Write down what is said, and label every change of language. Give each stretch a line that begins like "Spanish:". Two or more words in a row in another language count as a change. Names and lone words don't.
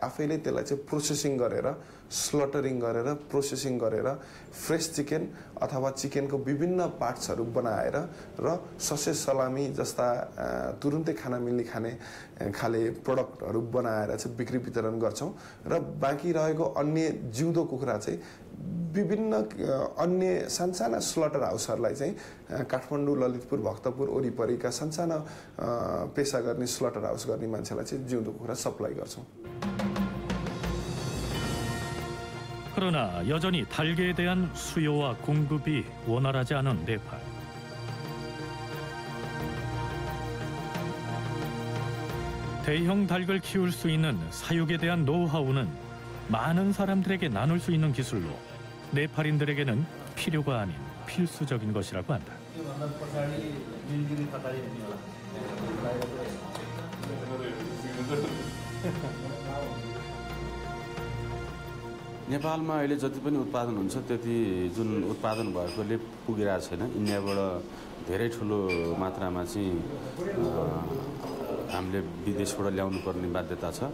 Nepali: आफैले त्यसलाई चाहिँ प्रोसेसिङ गरेर स्लटरिङ गरेर प्रोसेसिङ गरेर
English: fresh chicken
Nepali: अथवा चिकनको विभिन्न पार्ट्सहरू बनाएर र
English: sausage salami
Nepali: जस्ता तुरुन्तै खान मिल्ने खाले प्रडक्टहरू बनाएर चाहिँ बिक्री वितरण गर्छौं र बाँकी रहेको अन्य जिउँदो कुखुरा चाहिँ विभिन्न अन्य सानसाना
English: slaughter houses
Nepali: चाहिँ काठमाडौँ, ललितपुर, भक्तपुर वरिपरिका सानसाना पेशा गर्ने
English: slaughter house
Nepali: गर्ने मान्छेलाई चाहिँ जिउँदो कुखुरा सप्लाई गर्छौं।
Korean: 그러나 여전히 닭에 대한 수요와 공급이 원활하지 않은 네팔. 대형 닭을 키울 수 있는 사육에 대한 노하우는 많은 사람들에게 나눌 수 있는 기술로 네팔인들에게는 필요가 아닌 필수적인 것이라고 한다.
Nepali: नेपालमा अहिले जति पनि उत्पादन हुन्छ त्यति जुन उत्पादन भएकोले पुगिरहेको छैन। इन्डियाबाट धेरै ठुलो मात्रामा चाहिँ हामीले विदेशबाट ल्याउनु पर्ने बाध्यता छ।